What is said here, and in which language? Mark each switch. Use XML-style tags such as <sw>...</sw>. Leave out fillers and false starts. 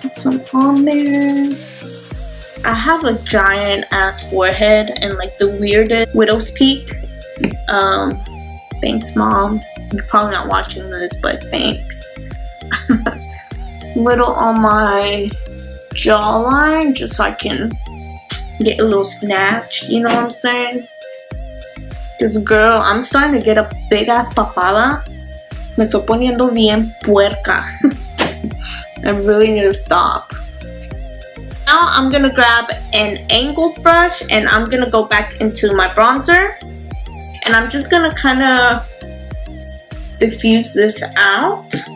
<en>Put some on there. I have a giant ass forehead and like the weirdest widow's peak. Thanks, Mom. You're probably not watching this, but thanks. Little on my jawline, just so I can get a little snatched, you know what I'm saying? Because girl, I'm starting to get a big ass papada.</en> <es>Me estoy poniendo bien puerca.</es> <en>I really need to stop. Now I'm gonna grab an angled brush and I'm gonna go back into my bronzer. And I'm just gonna kind of diffuse this out.</en>